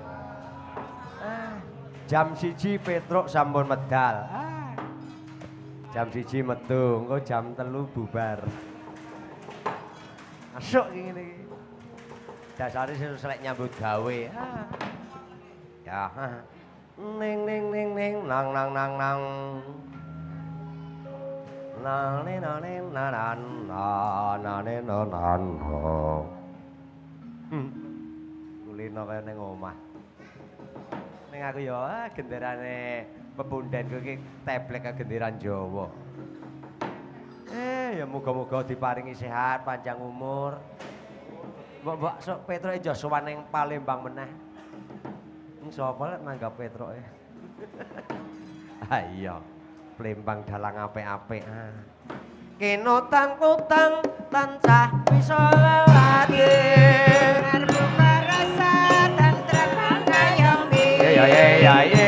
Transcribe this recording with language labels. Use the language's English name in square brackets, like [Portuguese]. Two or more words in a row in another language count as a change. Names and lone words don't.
[Javanese] Jam 1 Petruk sampun medal. Jam 1 metu, engko jam 3 bubar. Masuk ngene iki. Dasare selek nyambut gawe. Ya. Ning ning ning ning nang nang nang nang. Nang ne nang ne nan nang ne nan. Kulino kaya ning omah. Ning aku ya genderane pepundhenku iki teblek genderan Jawa. Ya muga-muga diparingi sehat, panjang umur. Mbok sok Petroke aja sowan ning Palembang meneh. Sapa lek nanggap Petroke? Ha iya. Palembang dalang apik-apik. Kena tang-tang tansah bisa lelati. [Indonesian] Terbuka rasa dan termangayomi. [Javanese] Ya ya ya ya.